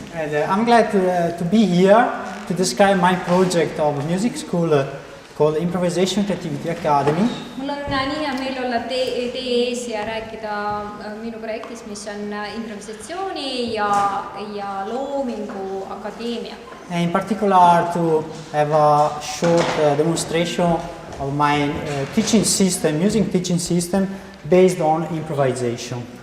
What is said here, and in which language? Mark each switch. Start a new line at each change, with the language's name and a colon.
English: And I'm glad to be here to describe my project of a music school called Improvisation Creativity Academy.
Estonian: Mul on nii hea meel olla teie ees ja rääkida minu projektist, mis on improvisatsiooni ja loomingu akadeemia.
English: And in particular to have a short demonstration of my teaching system, using teaching system based on improvisation.